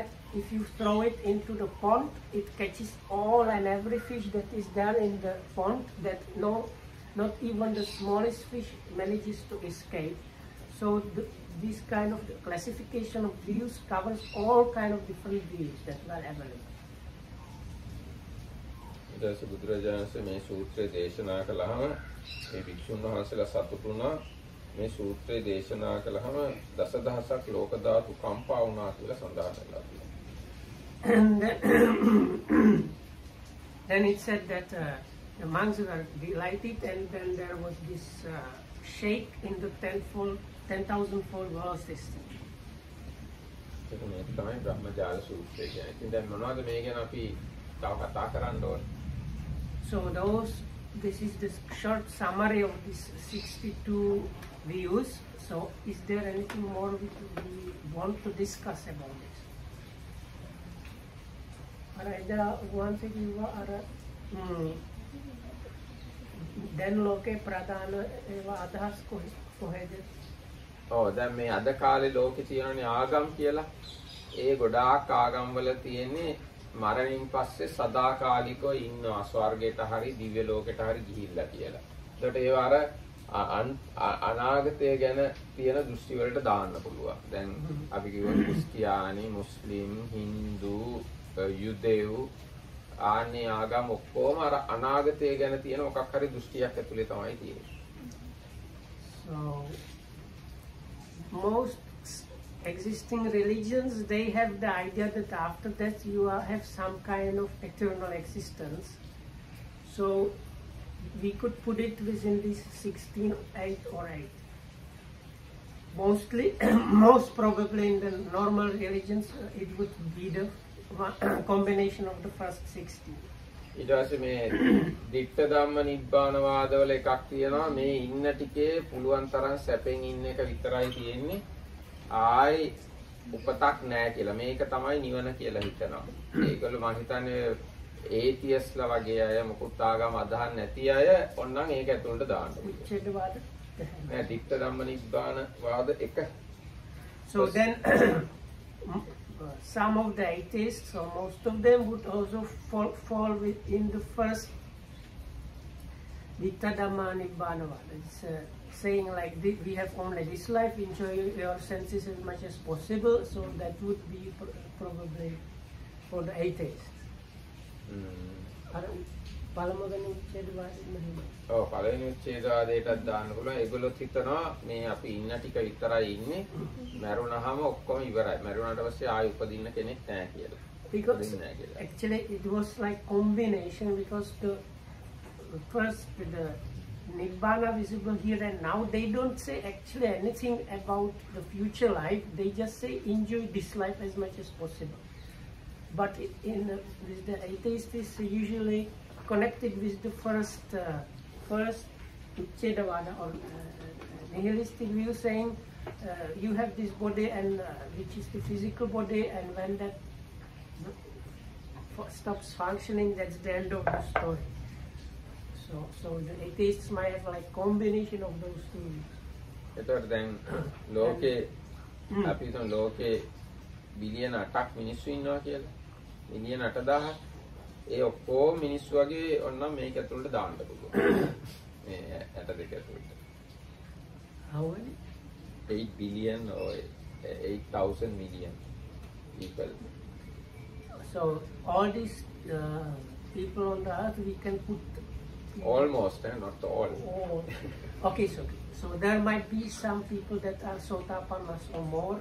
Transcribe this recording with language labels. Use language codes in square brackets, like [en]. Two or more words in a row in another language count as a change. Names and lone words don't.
[en] If you throw it into the pond, it catches all and every fish that is there in the pond, that not even the smallest fish manages to escape. So this kind of classification of views covers all kind of different views that are available. [si] ඊට බුදුරජාණන් මේ සූත්‍රය දේශනා කළාම මේ භික්ෂුන් වහන්සේලා සතුටු වුණා. මේ සූත්‍රය දේශනා කළාම දසදහසක් ලෝක ධාතු කම්පා වුණා කියලා සඳහන් වෙලා තියෙනවා. [en] And then it said that the monks were delighted, and then there was this shake in the 10,000-fold world system. [si] ඒක මේ තමයි බ්‍රහ්මජාල සූත්‍රය කියන්නේ. ඉතින් දැන් මොනවද මේ ගැන අපි තව කතා කරන්න ඕනේ? [en] So this is the short summary of these 62 views. So is there anything more we want to discuss about this? [si] Then ලෝකේ ප්‍රධාන ඒවා අදහස් කොහෙද? දැන් මේ අද කාලේ ලෝකේ තියෙනනේ ආගම් කියලා. ඒ ගොඩාක් ආගම් වල තියෙන්නේ මරණින් පස්සේ සදාකාලිකව ඉන්නවා ස්වර්ගයට හරි දිව්‍ය ලෝකයට හරි ගිහිල්ලා කියලා. ඒකට ඒවා අර අනාගතය ගැන තියෙන දෘෂ්ටි වලට දාන්න පුළුවන්. දැන් අපි කියවන ක්‍රිස්තියානි, මුස්ලිම්, හින්දු, යුදෙව් ආන්නේ ආගම් ඔක්කොම අර අනාගතය ගැන තියෙන මොකක් හරි දෘෂ්ටියක් ඇතුලේ තමයි තියෙන්නේ. [en] So most existing religions, they have the idea that after that you have some kind of eternal existence. So we could put it within this 16, 8 or 8. Mostly, most probably in the normal religions, it would be the combination of the first 16. [si] ඊට පස්සේ මේ [pi] ditta dhamma nibbana [si] වාදවල එකක් තියෙනවා. මේ ඉන්න ටිකේ පුළුවන් තරම් සැපෙන් ඉන්න එක විතරයි තියෙන්නේ. ආයි උපතක් නැහැ කියලා. මේක තමයි නිවන කියලා හිතනවා. ඒගොල්ලෝ මම හිතන්නේ ඒතියස්ලා වගේ අය, මොකුත් ආගම අදහන් නැති අය ඔන්නම් ඒක ඇතුළට දාන්න පුළුවන්. නෑ [pi] ditta dhamma nibbana [si] වාද එක. [en] So then some of the atheists, so most of them, would also fall within the first [pi] ditta dhamma nibbana vada. [en] It's saying like we have only this life, enjoy your senses as much as possible. So that would be probably for the atheists. [si] පළවෙනි උච්ඡේදවාදයටත් දාන්න පුළුවන්. ඒගොල්ලොත් හිතනවා මේ අපි ඉන්න ටික විතරයි ඉන්නේ. මැරුණාම ඔක්කොම ඉවරයි. මැරුණාට පස්සේ ආයෙ උපදින්න කෙනෙක් නැහැ කියලා. [en] Because actually it was like combination, because the first the Nibbana visible here and now, they don't say actually anything about the future life. They just say enjoy this life as much as possible. But with the atheists, is usually connected with the first Uchedavada or nihilistic view, saying you have this body, and which is the physical body, and when that stops functioning, that's the end of the story. So the atheists might have like combination of those two. [si] එතකොට දැන් ලෝකේ අපි හිතමු ලෝකේ බිලියන 8ක් මිනිස්සු ඉන්නවා කියලා. මිලියන 8000ක්. ඒ ඔක්කොම මිනිස්සු වගේ ඔන්නම් මේක ඇතුළට දාන්න පුළුවන්. මේ 62 ඇතුළට. [en] How many? 8 billion or 8,000 million people. So all these people on the earth we can put. Almost, not all. Oh, okay, so there might be some people that are sotapannas or more.